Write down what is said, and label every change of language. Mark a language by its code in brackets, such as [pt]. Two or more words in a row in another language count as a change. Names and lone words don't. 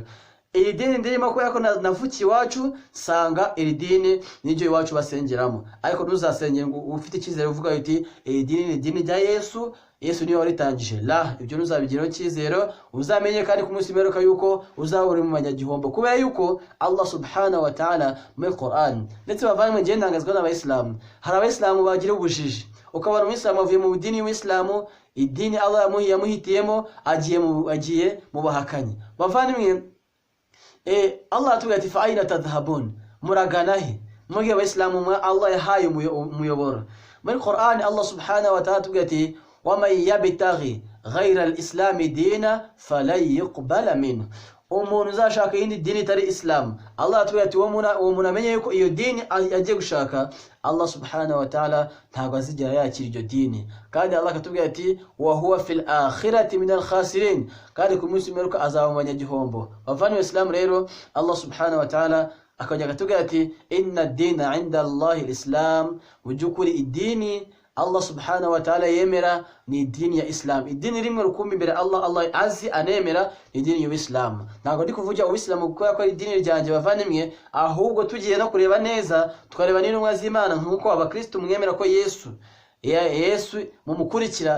[rw] Iri dini ndirimo kubera ko navukiye iwacu sanga iri dini n'ibyo iwacu basengeramo. Ariko ntuzasengera ngo ufite icyizere uvuga uti iri dini ni dini rya Yesu niwe waritangije. La, ibyo ntuzabigiraho icyizere. Uzamenye kandi ku munsi w'imperuka yuko uzabura mu manyagihombo, kubera yuko [ar] الله سبحانه وتعالى [rw] muri Quran ndetse bavanywe ngiye ndangazwa n'Abayisilamu. Hari Abayisilamu bagira ubujiji. ukabona umuyisilamu avuye mu dini y'Islamu, idini Allah yamuhitiyemo agiye mu bahakanyi. Bavandimwe, Allah atubwira ati [ar] فأين تذهبون, [rw] muraganahe mugihe abayisilamu Allah yahaye umuyoboro. Muri Qur'an [ar] الله سبحانه وتعالى [rw] atubwira ati [ar] ومن يبتغ غير الإسلام دينا فلن يقبل منه, [rw] umuntu uzashaka yindi dini itari Islam, Allah atubwira ati uwo muntu amenye yuko iyo dini agiye gushaka [ar] الله سبحانه وتعالى [rw] ntabwo azigera yakira iryo dini. Kandi Allah akatubwira ati [ar] وهو في الآخرة من الخاسرين, [rw] kandi ku munsi w'imperuka azaba mu banyagihombo. Bavandimwe Islam rero [ar] الله سبحانه وتعالى [rw] akajya akatubwira ati [ar] إن الدين عند الله الإسلام, [rw] mujukuri idini [ar] الله سبحانه وتعالى [rw] yemera ni idini ya Islam. Idini rimwe rukumbi imbere Allah azi anemera ni idini y'Islam. Ntabwo ndi kuvuga uIslam kuko yakora idini ryanjye bavandimwe, ahubwo tugiye no kureba neza tukareba n'intumwa z'Imana nkuko abakristo mwemera ko Yesu mumukurikira.